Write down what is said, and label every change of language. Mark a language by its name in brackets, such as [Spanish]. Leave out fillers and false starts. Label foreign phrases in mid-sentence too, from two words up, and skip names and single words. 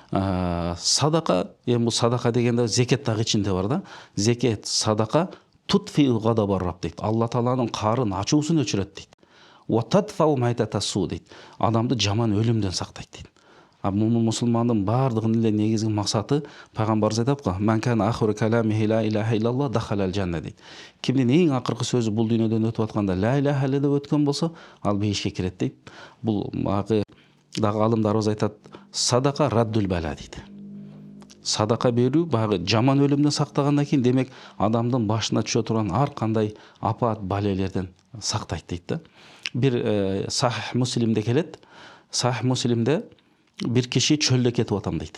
[Kyrgyz] Садака, эми бул садака дегенде зекет дагы ичинде бар да. Зекет, садака [Arabic] تطفئ غضب الرب [Kyrgyz] дейт. Алла Тааланын карын, ачуусун өчүрөт дейт. [Arabic] وتطفئ ميتة السوء [Kyrgyz] дейт. Адамды жаман өлүмдөн сактайт дейт. Мусулмандын баардыгынын эле негизги максаты, пайгамбарыбыз айтат го: [Arabic] "من كان آخر كلامه لا إله إلا الله دخل الجنة" дейт. [Kyrgyz] Кимдин эң акыркы сөзү бул дүйнөдөн өтүп атканда [Arabic] لا إله إلا [Kyrgyz] деп өткөн болсо, ал бейишке кирет дейт. Бул дагы алымдарыбыз айтат, [Arabic] الصدقة رد البلاء [Kyrgyz] дейді. Садака берүү баягы жаман өлүмдөн сактагандан кийин, демек адамдын башына түшө турган ар кандай апат балелерден сактайт дейт да. Бир Сахих Муслимде келет. Сахих Муслимде бир киши чөлдө кетип атам дейт.